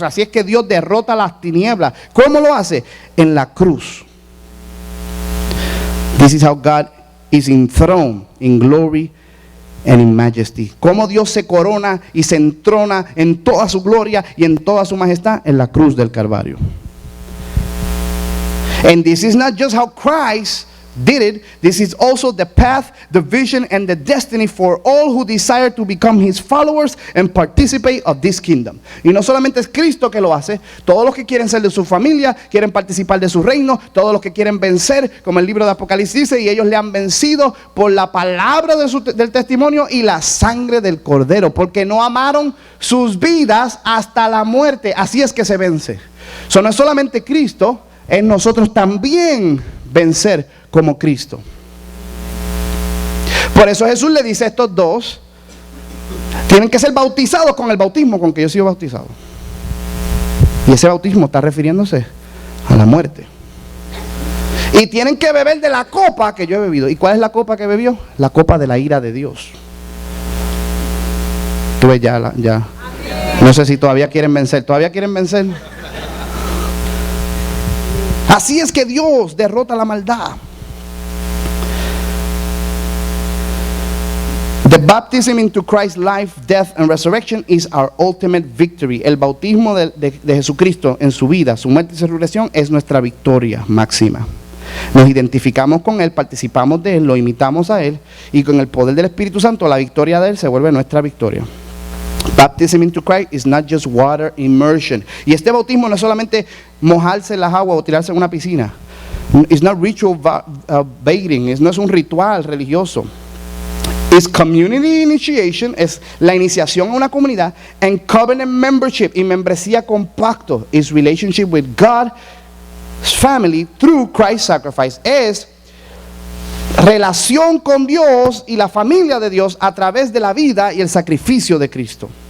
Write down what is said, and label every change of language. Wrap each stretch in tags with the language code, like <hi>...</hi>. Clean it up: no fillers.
<es>Así es que Dios derrota las tinieblas. ¿Cómo lo hace? En la cruz.</es> <en>This is how God is enthroned in glory and in majesty.</en> <es>Cómo Dios se corona y se entrona en toda su gloria y en toda su majestad en la cruz del Calvario.</es> <en>And this is not just how Christ did it. This is also the path, the vision, and the destiny for all who desire to become his followers and participate of this kingdom.</en> <es>Y no solamente es Cristo que lo hace, todos los que quieren ser de su familia, quieren participar de su reino, todos los que quieren vencer, como el libro de Apocalipsis dice, y ellos le han vencido por la palabra del testimonio y la sangre del Cordero, porque no amaron sus vidas hasta la muerte. Así es que se vence. Eso no es solamente Cristo, es nosotros también vencer como Cristo. Por eso Jesús le dice a estos dos, tienen que ser bautizados con el bautismo con que yo he sido bautizado. Y ese bautismo está refiriéndose a la muerte. Y tienen que beber de la copa que yo he bebido. ¿Y cuál es la copa que bebió? La copa de la ira de Dios. Tú ves ya. No sé si todavía quieren vencer. ¿Todavía quieren vencer? Así es que Dios derrota la maldad.</es> <en>The baptism into Christ's life, death and resurrection is our ultimate victory.</en> <es>El bautismo de Jesucristo en su vida, su muerte y su resurrección es nuestra victoria máxima. Nos identificamos con Él, participamos de Él, lo imitamos a Él, y con el poder del Espíritu Santo la victoria de Él se vuelve nuestra victoria.</es> <en>Baptism into Christ is not just water immersion.</en> <es>Y este bautismo no es solamente mojarse en las aguas o tirarse en una piscina.</es> <en>It's not ritual bathing,</en> <es>no es un ritual religioso.</es> <en>It's community initiation,</en> <es>es la iniciación a una comunidad,</es> <en>and covenant membership,</en> <es>y membresía con pacto,</es> <en>is relationship with God's family through Christ's sacrifice,</en> <es>es relación con Dios y la familia de Dios a través de la vida y el sacrificio de Cristo.</es>